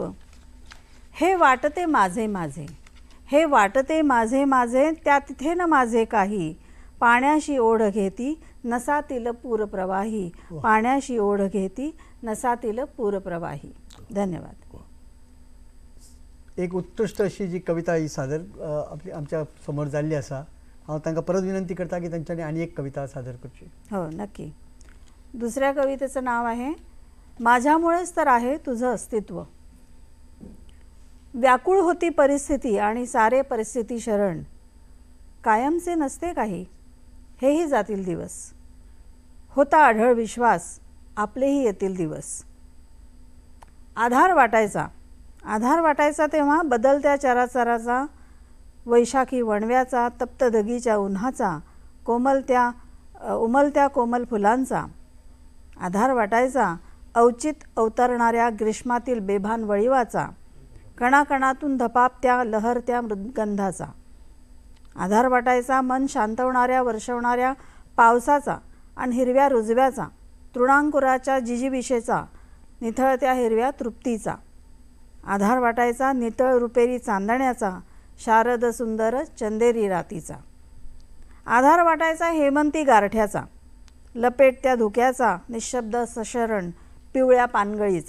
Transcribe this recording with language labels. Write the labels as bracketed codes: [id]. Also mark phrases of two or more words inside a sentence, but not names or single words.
[mr] हे वाटते माझे माझे, हे वाटते माझे माझे, त्या तिथे न माझे काही, पाण्याशी ओढ घेती नसातील पूरप्रवाही, पाण्याशी ओढ घेती नसातील पूरप्रवाही. [kok] धन्यवाद. एक उत्कृष्ट अशी जी कविता ही सादर आमच्या समोर जाल्ली आसा. हांव तांकां परत विनंती करता की तांच्यांनी आनी एक कविता सादर करची. [mr] हो, नक्की. दुसऱ्या कवितेचं नाव आहे माझ्यामुळेच तर आहे तुझं अस्तित्व. व्याकुळ होती परिस्थिती आणि सारे परिस्थिती शरण, कायमचे नसते काही, हेही जातील दिवस. होता आढळ विश्वास, आपलेही येतील दिवस. आधार वाटायचा तेव्हा बदलत्या चराचराचा, वैशाखी वणव्याचा, तप्त दगीच्या उन्हाचा, उमलत्या कोमल फुलांचा. आधार वाटायचा अवचित अवतरणाऱ्या ग्रीष्मातील बेभान वळीवाचा, कणाकणातून धपापत्या लहरत्या मृदगंधाचा. आधार वाटायचा मन शांतवणाऱ्या वर्षवणाऱ्या पावसाचा आणि हिरव्या रुजव्याचा, तृणांकुराच्या जिजीविषेचा, निथळत्या हिरव्या तृप्तीचा. आधार वाटायचा नितळ रुपेरी चांदण्याचा, शारद सुंदर चंदेरी रातीचा. आधार वाटायचा हेमंती गारठ्याचा, लपेटत्या धुक्याचा, निशब्द सशरण पिवळ्या पानगळीचा.